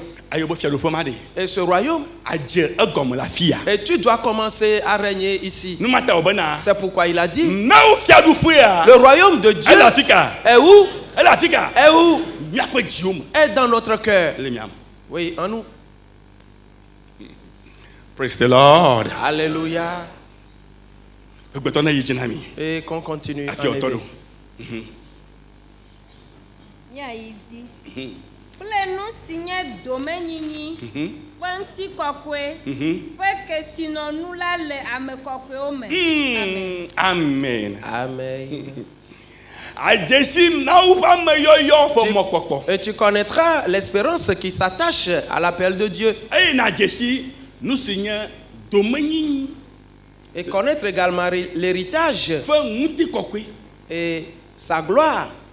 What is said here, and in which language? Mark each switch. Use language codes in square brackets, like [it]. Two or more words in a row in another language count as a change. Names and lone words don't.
[fr] Et ce royaume, et tu dois commencer à régner ici. C'est pourquoi il a dit, le royaume de Dieu est où? Est où? Est dans notre cœur. Oui, en nous. [en] Praise the Lord. [fr] Alléluia. Et qu'on continue. Il dit, nous signer domaine Wanti kokwe, que sinon nous la le ame kokwe ome. Amen. Amen. Et tu connaîtras l'espérance qui s'attache à l'appel de Dieu. Et connaître également l'héritage et sa gloire.